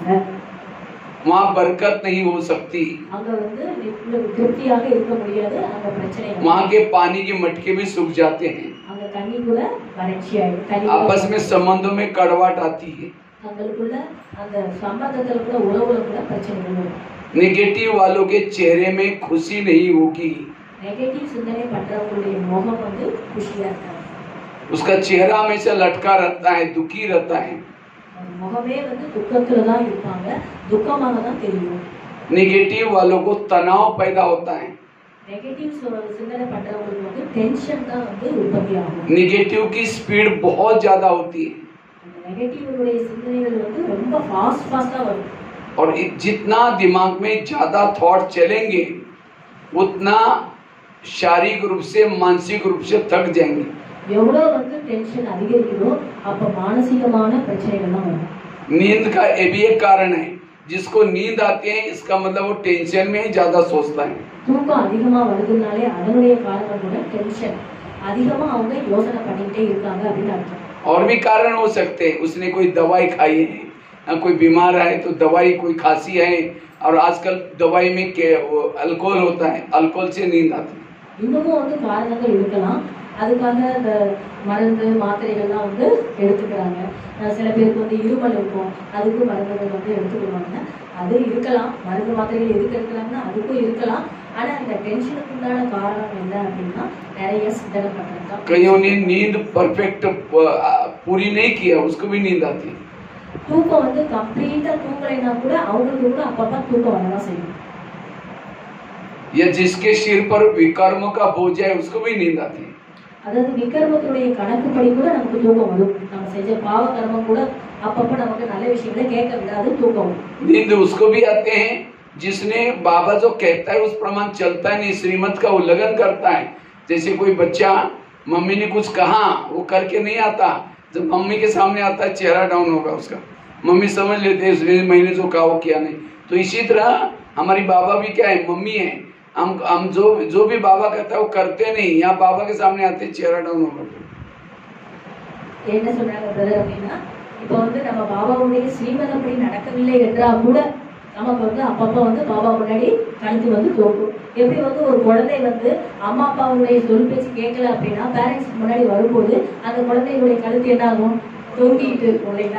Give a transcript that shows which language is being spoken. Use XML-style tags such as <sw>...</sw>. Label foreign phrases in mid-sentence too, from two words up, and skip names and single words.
<hi>वहाँ बरकत नहीं हो सकती,</hi> <ta>அங்க வந்து திருப்தியாக இருக்க முடியாது, அங்க பிரச்சனை।</ta> <hi>वहाँ के पानी के मटके भी सूख जाते हैं,</hi> <ta>அங்க தண்ணி கூட வறட்சி ஆயிடும்।</ta> <hi>आपस में संबंधों में कड़वाहट आती है।</hi> <ta>தங்களுக்குள்ள அந்த சம்பந்தத்துல கூட உறவுல கூட பிரச்சனைகள் வரும்।</ta> <hi>नेगेटिव वालों के चेहरे में खुशी नहीं होगी।</hi> <ta>நெகட்டிவ் சிந்தனை பண்றவங்களுடைய முகம் வந்து குஷியா இருக்காது।</ta> <hi>उसका चेहरा हमेशा लटका रहता है, दुखी रहता है।</hi> <ta>முகமே வந்து துக்கத்துல தான் இருப்பாங்க, துக்கமாக தான் தெரியும்।</ta> <hi>नेगेटिव वालों को तनाव पैदा होता है।</hi> <ta>नेगेटिव சிந்தனை பண்றவங்களுக்கு வந்து டென்ஷன் தான் வந்து உற்பத்தி ஆகும்।</ta> <hi>नेगेटिव की स्पीड बहुत ज्यादा होती है।</hi> <ta>नेगेटिव உடைய சிந்தனைகள் வந்து ரொம்ப ஃபாஸ்டா வரும்।</ta> <hi>और जितना दिमाग में ज्यादा थॉट चलेंगे उतना शारीरिक रूप से मानसिक रूप से थक जाएंगे।</hi> <ta>எவ்வளவு வந்து டென்ஷன் அதிகரிக்குதோ அப்ப மானசிகமான பிரச்சனைகள் தான் வரும்।</ta> <hi>नींद का ये भी एक कारण है, जिसको नींद आती है इसका मतलब वो टेंशन में ही ज्यादा सोचता है।</hi> <ta>தூக்கம் அதிகமா வருதுனாலே அதனுடைய காரணம் கூட டென்ஷன், அதிகமா அவங்க யோசனை பண்ணிட்டே இருக்காங்க அப்படின்னு அர்த்தம்।</ta> <hi>और भी कारण हो सकते हैं, उसने कोई दवाई खाई है, कोई बीमार है तो दवाई, कोई खांसी है, और आजकल दवाई में अल्कोहल होता है, अल्कोहल से नींद आती है।</hi> <ta>இன்னமும் வந்து காரணங்கள் இருக்கலாம், அதுக்காக இந்த மருந்து மாத்திரைகள்லாம் வந்து எடுத்துக்கிறாங்க। சில பேருக்கு வந்து இருமல் இருக்கும், அதுக்கு மருந்துகள் வந்து எடுத்துக்கிடுவாங்க, அது இருக்கலாம்। மருந்து மாத்திரைகள் எதுக்கு எடுக்கிறாங்கன்னா அதுக்கும் இருக்கலாம்। ஆனா இந்த டென்ஷனுக்கு உண்டான காரணம் என்ன அப்படின்னா நிறைய சிந்தனை பண்றது தான்।</ta> <hi>कईयों ने नींद परफेक्ट पूरी नहीं किया, उसको भी नींद आती है।</hi> <ta>தூக்கம் வந்து கம்ப்ளீட்டா தூங்கலைன்னா கூட அவங்களுக்கு கூட அப்பப்ப தூக்கம் வரதான் செய்யும்।</ta> <hi>या जिसके सिर पर विकर्मों का बोझ है उसको भी नींद आती है।</hi> <ta>அதாவது விக்ரமத்துடைய கணக்குப்படி கூட நமக்கு தூக்கம் வரும்। நம்ம செஞ்ச பாவ கர்மம் கூட அப்பப்ப நமக்கு நல்ல விஷயங்களை கேட்க விடாது, தூக்கம் வரும்।</ta> <hi>नींद उसको भी आते हैं जिसने बाबा जो कहता है उस प्रमाण चलता है नहीं, श्रीमत का उल्लंघन करता है। जैसे कोई बच्चा मम्मी ने कुछ कहा वो करके नहीं आता, जब मम्मी के सामने आता है चेहरा डाउन होगा उसका, मम्मी समझ लेते हैं मैंने जो कहा वो किया नहीं। तो इसी तरह हमारी बाबा भी क्या है, मम्मी है। हम जो भी बाबा कहता है वो करते नहीं, यहाँ बाबा के सामने आते चेहरा डाउन होगा।</hi> <ta>என்ன சொல்றாங்க பிரதர் அப்படின்னா, இப்போ வந்து நம்ம பாபாவுடைய ஸ்ரீமதப்படி நடக்கவில்லை என்றா கூட நமக்கு வந்து அப்பப்ப வந்து பாபா முன்னாடி கழுத்து வந்து தோக்கும்। எப்படி வந்து ஒரு குழந்தை வந்து அம்மா அப்பாவுடைய சொல் பேச்சு கேட்கல அப்படின்னா பேரண்ட்ஸ்க்கு முன்னாடி வரும்போது அந்த குழந்தையுடைய கழுத்து என்ன ஆகும், தொங்கிட்டு இருக்கும் இல்லைங்களா?</ta>